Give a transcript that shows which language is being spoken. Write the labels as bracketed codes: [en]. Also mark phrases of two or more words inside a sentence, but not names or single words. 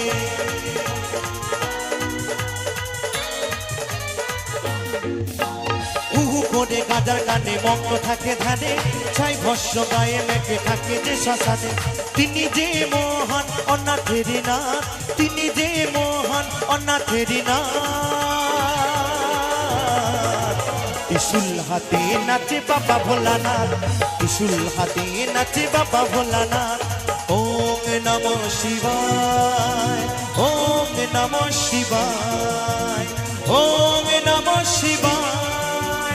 [bn] হুহু করে গাজার গানে মগ্ন থাকে ধ্যানে। ছাই ভস্য গায়ে মেখে থাকে যে শ্মশানে। তিনি যে মহান অনাথেরি নাথ। তিনি যে মহান অনাথেরি নাথ। ত্রিশূল হাতে নাচে বাবা ভোলানাথ। ত্রিশূল হাতে নাচে বাবা ভোলানাথ। [sa] ओम नमः शिवाय। ओम नमः शिवाय। ओम नमः शिवाय।